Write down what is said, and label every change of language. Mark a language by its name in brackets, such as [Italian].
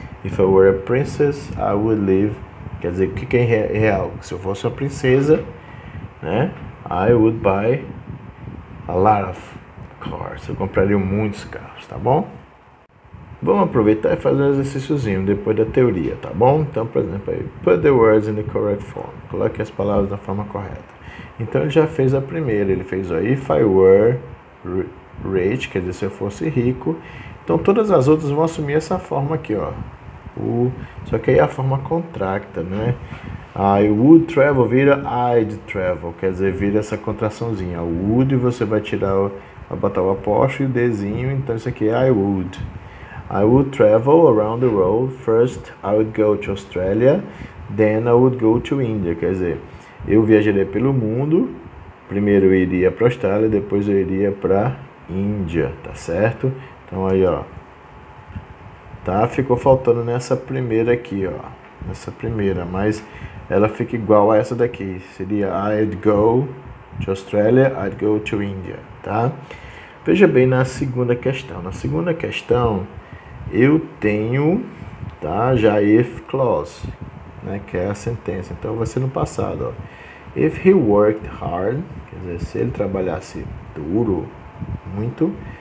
[English] If I were a princess, I would live. [Portuguese] Quer dizer, o que é real? Se eu fosse uma princesa, né, [English] I would buy a lot of cars. [Portuguese] Eu compraria muitos carros, tá bom? Vamos aproveitar e fazer um exercíciozinho depois da teoria, tá bom? Então, por exemplo, aí, [English] put the words in the correct form. [Portuguese] Coloque as palavras da forma correta. Então, ele já fez a primeira. Ele fez, ó, [English] if I were rich, [Portuguese] quer dizer, se eu fosse rico. Então, todas as outras vão assumir essa forma aqui, ó. Só que aí é a forma contracta, né? I would travel vira I'd travel, quer dizer, vira essa contraçãozinha. O would você vai tirar, vai botar o apóstrofo e o Dzinho, então isso aqui é I would. [English] I would travel around the world. First, I would go to Australia, then I would go to India. [Portuguese] Quer dizer, eu viajaria pelo mundo. Primeiro eu iria para a Austrália, depois eu iria para Índia, tá certo? Então aí, ó, tá? Ficou faltando nessa primeira aqui, ó, nessa primeira, mas ela fica igual a essa daqui. [English] Seria I'd go to Australia, I'd go to India, tá? [Portuguese] Veja bem na segunda questão. Na segunda questão eu tenho, tá, já if clause, né, que é a sentença. Então vai ser no passado, ó. [English] If he worked hard, [Portuguese] quer dizer, se ele trabalhasse duro, muito,